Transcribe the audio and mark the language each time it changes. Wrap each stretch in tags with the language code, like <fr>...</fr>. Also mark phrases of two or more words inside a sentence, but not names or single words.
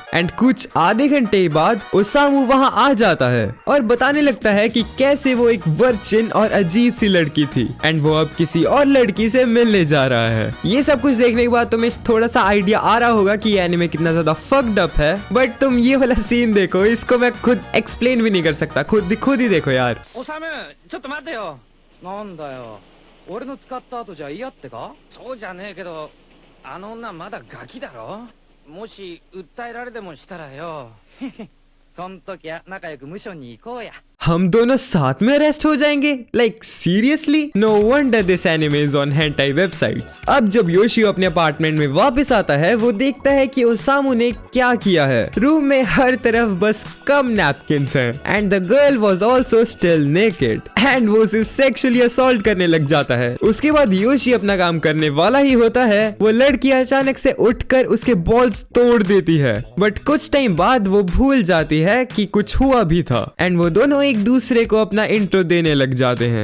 <hi>एंड कुछ आधे घंटे बाद ओसामू वहाँ आ जाता है और बताने लगता है कि कैसे वो एक वर्जिन और अजीब सी लड़की थी एंड वो अब किसी और लड़की से मिलने जा रहा है। ये सब कुछ देखने के बाद तुम्हें थोड़ा सा आइडिया आ रहा होगा कि ये एनिमे कितना ज्यादा</hi> <en>fucked up</en> <hi>है। बट तुम ये वाला सीन देखो, इसको मैं खुद एक्सप्लेन भी नहीं कर सकता, खुद ही देखो यार।</hi> <ja>ओसामू ちょっと待ってよ。なんだよ。俺の使った後じゃ嫌ってか？そうじゃねえけど、あの女まだガキだろ？もし訴えられでもしたらよ。そん時は仲良くムションに行こうや。</ja> <hi>हम दोनों साथ में अरेस्ट हो जाएंगे?</hi> <en>like seriously? no wonder this anime is on hentai websites.</en> <hi>अब जब योशियो अपने अपार्टमेंट में वापस आता है वो देखता है कि ओसामू ने क्या किया है। रूम में हर तरफ बस</hi> <en>cum napkins</en> <hi>हैं</hi> <en>and the girl was also still naked</en> <hi>एंड वो उसे</hi> <en>sexually assault</en> <hi>करने लग जाता है। उसके बाद योशी अपना काम करने वाला ही होता है, वो लड़की अचानक से उठकर उसके बॉल्स तोड़ देती है। बट कुछ टाइम बाद वो भूल जाती है कि कुछ हुआ भी था एंड वो दोनों एक दूसरे को अपना इंट्रो देने लग जाते हैं।</hi>